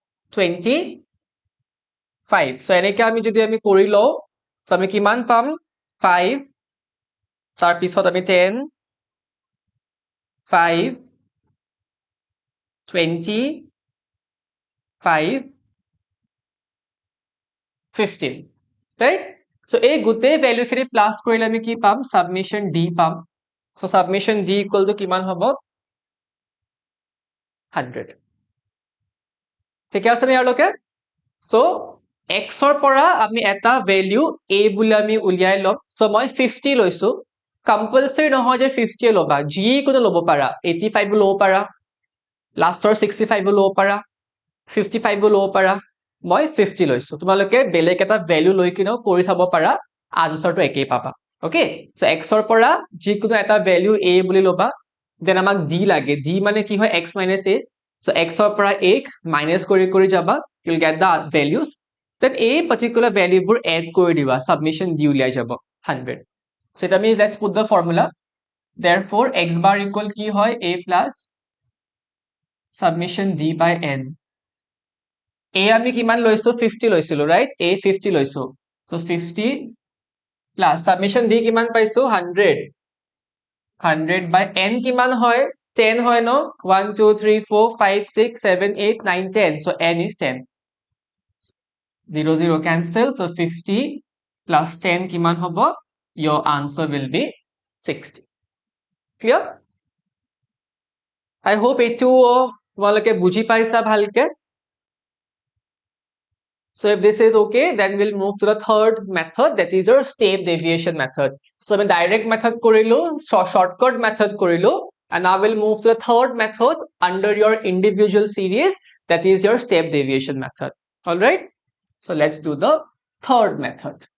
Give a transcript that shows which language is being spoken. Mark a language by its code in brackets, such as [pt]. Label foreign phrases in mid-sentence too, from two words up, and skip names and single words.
[as] 25 so এনেকৈ আমি যদি আমি কৰি লও so আমি কিমান পাম 5 তাৰ পিছত আমি 10 5 25 15 right so এই গোটেই ভ্যালু খিনি প্লাস কৰিলে আমি কি পাম সাবমিশন d পাম so সাবমিশন d [en] equal to [as] কিমান হ'ব 100 ঠিক আছে নে ইয়াৰলৈকে so x ৰ পৰা আমি এটা ভ্যালু a বুলি আমি উলিয়াই লম so মই 50 লৈছো কম্পালসৰি নহয় যে 50 লবা যি কোনো লব পাৰা 85 লব পাৰা লাষ্টৰ 65 লব পাৰা 55 লব পাৰা মই 50 লৈছো তোমালোকে বেলেগ এটা ভ্যালু লৈ কিনেও কৰি চাব পাৰা আনসাৰটো একেই পাবা [en] okay so [as] x ৰ পৰা যি কোনো এটা ভ্যালু a বুলি লবা দেন আমাক d লাগে d মানে কি হয় x a so x ৰ পৰা a মাইনাস কৰি যাবা [en] you will get the values then a particular value [as] বোৰ add কৰি দিবা submission d উলিয়াই যাব 100 so এটা আমি [en] let's put the formula therefore x bar equal [as] কি হয় [en] a plus submission d by n a [as] আমি কিমান লৈছো 50 লৈছিলো right a 50 লৈছো so 50 plus submission d কিমান পাইছো [en] 100 by n [as] কিমান হয় 10 হয় [en] ন 1 2 3 4 5 6 7 8 9 10 so n is 10 0 0 cancel so 50 plus 10 [as] কিমান হ'ব [en] your answer will be 60 clear I hope [as] এটো তোমালোকে বুজি পাইছা ভালকে [en] so if this is okay then we'll move to the third method that is your step deviation method so আমি direct method কৰিলো shortcut method কৰিলো and now we'll move to the third method under your individual series that is your step deviation method all right so let's do the third method